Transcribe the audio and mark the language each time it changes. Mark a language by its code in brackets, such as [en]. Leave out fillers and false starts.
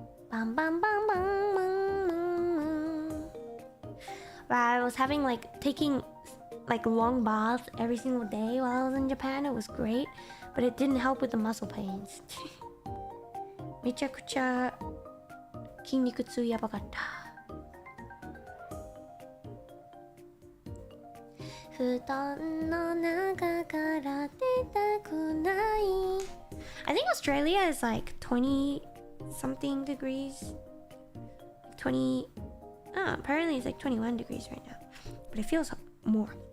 [en] バンバンバンバンバンバン。 I was having like taking like long baths every single day while I was in Japan. It was great, but it didn't help with the muscle pains. [ja] めちゃくちゃ筋肉痛やばかった。布団の中から出たくない。 [en] I think Australia is like 20 something degrees. 20. Apparently it's like 21 degrees right now, but it feels more.